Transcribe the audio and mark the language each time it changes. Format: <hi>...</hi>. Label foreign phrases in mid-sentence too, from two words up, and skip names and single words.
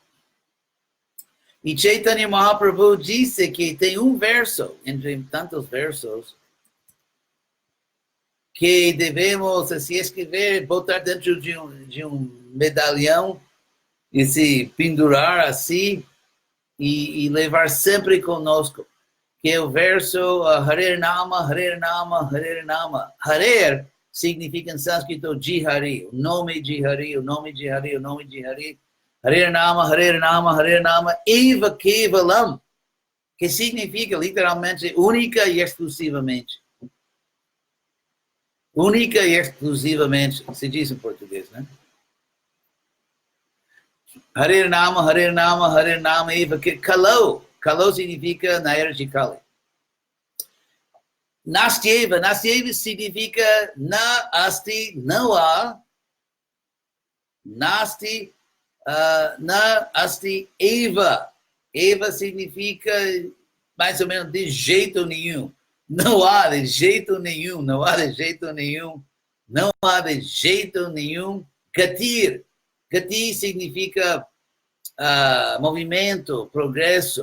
<pt>E Chaitanya Mahaprabhu disse que tem um verso, entre tantos versos, que devemos se escrever, botar dentro de um medalhão e se pendurar assim e levar sempre conosco, que é o verso</pt> <sa>Harer Nama, Harer Nama, Harer Nama.</sa> <pt>Harer significa em sânscrito Jihari, o nome de Hari, o nome de Hari, o nome de Hari.</pt> <sa>Harer Nama, Harer Nama, Harer Nama, Eva Kevalam,</sa> <pt>que significa literalmente única e exclusivamente. Única e exclusivamente, se diz em português, né?</pt> <sa>Harer Nama, Eva Kalau.</sa> <pt>Kalau significa na era de Kali. Nastyeva significa</pt> <sa>na asti,</sa> <pt>não há.</pt> <sa>Nasti, na asti eva.</sa> <pt>Eva significa mais ou menos de jeito nenhum. Não há de jeito nenhum, não há de jeito nenhum, não há de jeito nenhum. Gatir. Gatir significa movimento, progresso.</pt>